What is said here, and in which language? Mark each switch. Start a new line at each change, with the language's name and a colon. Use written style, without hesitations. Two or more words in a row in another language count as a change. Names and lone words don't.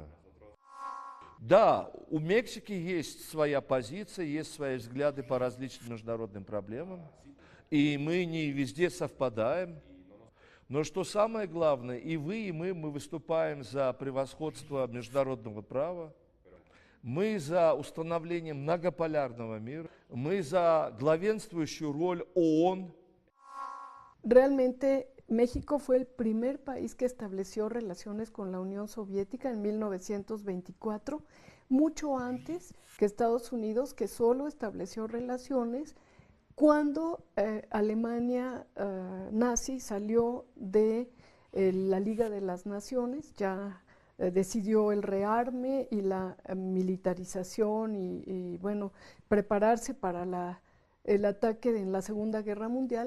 Russian: Да, у Мексики есть своя позиция, есть свои взгляды по различным международным проблемам, и мы не везде совпадаем. Но что самое главное, и вы, и мы выступаем за превосходство международного права, мы за установление многополярного мира, мы за главенствующую роль ООН.
Spanish: Realmente México fue el primer país que estableció relaciones con la Unión Soviética en 1924, mucho antes que Estados Unidos, que solo estableció relaciones cuando Alemania nazi salió de la Liga de las Naciones, ya decidió el rearme y la militarización y bueno, prepararse para el ataque en la Segunda Guerra Mundial.